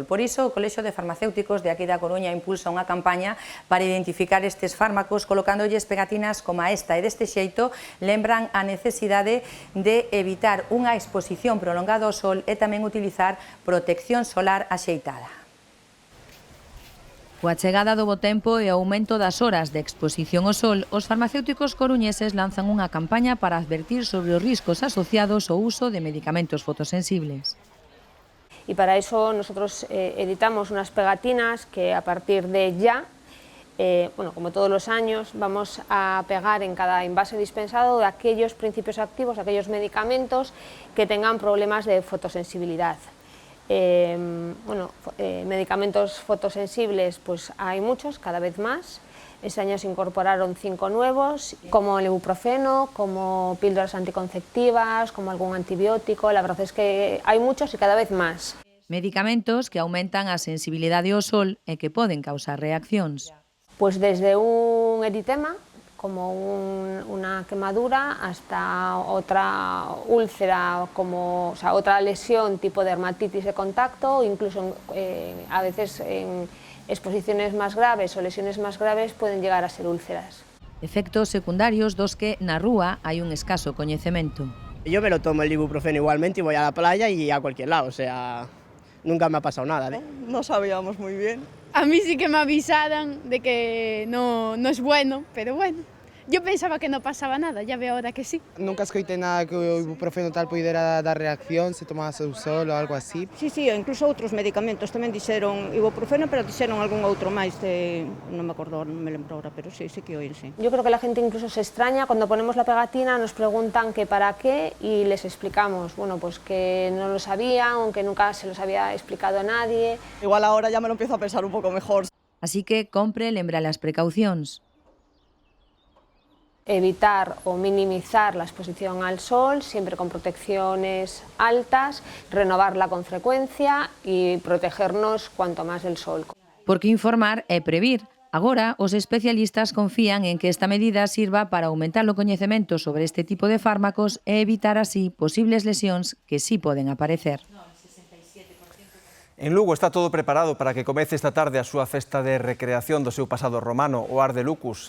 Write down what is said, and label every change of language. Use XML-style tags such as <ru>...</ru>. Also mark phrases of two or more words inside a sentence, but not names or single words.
<gl>Por iso, o Colexio de Farmacéuticos de aquí da Coruña impulsa unha campaña para identificar estes fármacos colocándolles pegatinas como a esta, e deste xeito lembran a necesidade de evitar unha exposición prolongada ao sol e tamén utilizar protección solar axeitada. Coa chegada do bo tempo e o aumento das horas de exposición ao sol, os farmacéuticos coruñeses lanzan unha campaña para advertir sobre os riscos asociados ao uso de medicamentos fotosensibles.</gl> <es>Y para eso nosotros editamos unas pegatinas que a partir de ya, bueno, como todos los años, vamos a pegar en cada envase dispensado de aquellos principios activos, aquellos medicamentos que tengan problemas de fotosensibilidad. Medicamentos fotosensibles pues hay muchos, cada vez más. Este año se incorporaron 5 nuevos, como el ibuprofeno, como píldoras anticonceptivas, como algún antibiótico. La verdad es que hay muchos y cada vez más.</es> <gl>Medicamentos que aumentan a sensibilidade ao sol e que poden causar reaccións.</gl> <es>Pues desde un eritema, como una quemadura, hasta otra úlcera, como, o sea, otra lesión tipo dermatitis de contacto, incluso a veces en exposiciones más graves o lesiones más graves pueden llegar a ser úlceras.</es> <gl>Efectos secundarios dos que na rúa hai un escaso coñecemento.</gl> <es>Yo me lo tomo el ibuprofeno igualmente y voy a la playa y a cualquier lado, o sea, nunca me ha pasado nada. No sabíamos muy bien. A mí sí que me avisaron de que no es bueno, pero bueno. Yo pensaba que no pasaba nada, ya veo ahora que sí.</es> <gl>Nunca escoitei nada que o ibuprofeno tal pudera dar reacción se tomase o sol ou algo así. Sí, incluso outros medicamentos tamén dixeron ibuprofeno, pero dixeron algún outro máis, non me acordo, non me lembro ahora, pero sí que oín, sí.</gl> <es>Yo creo que la gente incluso se extraña cuando ponemos la pegatina, nos preguntan que para qué y les explicamos, bueno, pues que no lo sabían, aunque nunca se los había explicado a nadie. Igual ahora ya me lo empiezo a pensar un pouco mejor.</es> <gl>Así que compre lembra las precaucións.</gl> <es>Evitar o minimizar la exposición al sol, siempre con protecciones altas, renovarla con frecuencia y protegernos cuanto más del sol.</es> <gl>Porque informar é previr. Agora, os especialistas confían en que esta medida sirva para aumentar o coñecemento sobre este tipo de fármacos e evitar así posibles lesións que sí poden aparecer. En Lugo está todo preparado para que comece esta tarde a súa festa de recreación do seu pasado romano, o Ar de Lucus.</gl>